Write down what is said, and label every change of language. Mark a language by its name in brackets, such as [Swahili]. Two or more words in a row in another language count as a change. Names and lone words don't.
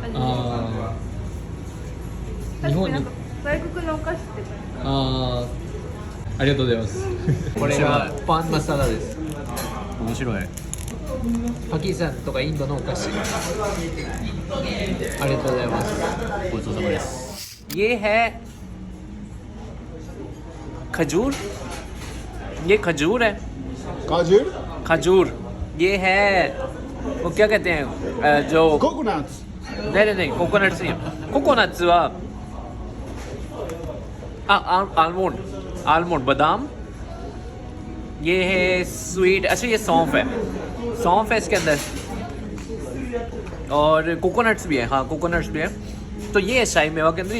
[Japanese] ああ。日本に確かになんか外国のお菓子って。ああ、ありがとうございます。これがパンマサラです。面白い。パキスタンとかインドのお菓子。ありがとうございます。ごちそうさまです。 [Hindi] ये है खजूर ये खजूर है Kajur? खजूर ये है वो क्या कहते हैं जो [English] Coconuts. [Hindi] नहीं कोकोनट्स नहीं कोकोनट्स वा आलमंड बादाम ये है स्वीट अच्छा ये सौंफ है इसके अंदर और कोकोनट्स भी है हाँ कोकोनट्स भी है तो ये है शाही मेवा के अंदर ये